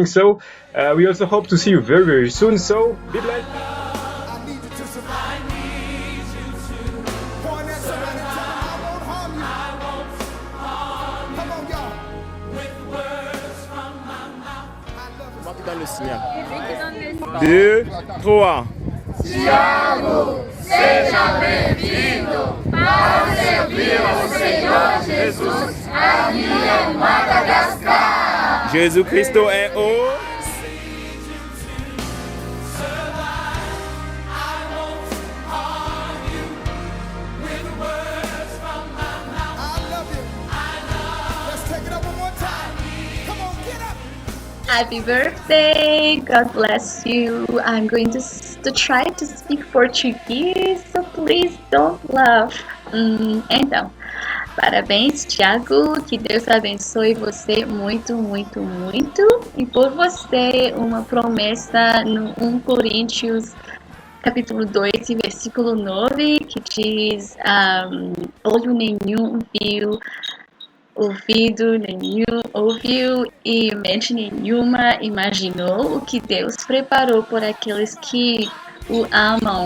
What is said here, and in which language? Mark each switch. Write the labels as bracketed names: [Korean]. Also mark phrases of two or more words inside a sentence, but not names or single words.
[English] So we also hope to see you very, very soon. So be blessed. I need you to survive. I need you to. Point at somebody and tell them, I won't harm you. I won't harm Come on, y'all. you with words from my mouth. I love you. [French] Marque dans le signal. 2, 3. [Portuguese] Seja bem-vindo para servir ao Senhor Jesus aqui em Madagascar. [French] Jésus Cristo est au. [English] I love you. Let's take it up one more time. Come on, get up. Happy birthday! God bless you. I'm going to try to speak Portuguese, so please don't laugh. [Portuguese] Então, parabéns, Tiago. Que Deus abençoe você muito, muito, muito. E por você, uma promessa no 1 Coríntios, capítulo 2, versículo 9, que diz: olho nenhum viu, ouvido nenhum ouviu e mente nenhuma imaginou o que Deus preparou por aqueles que o amam.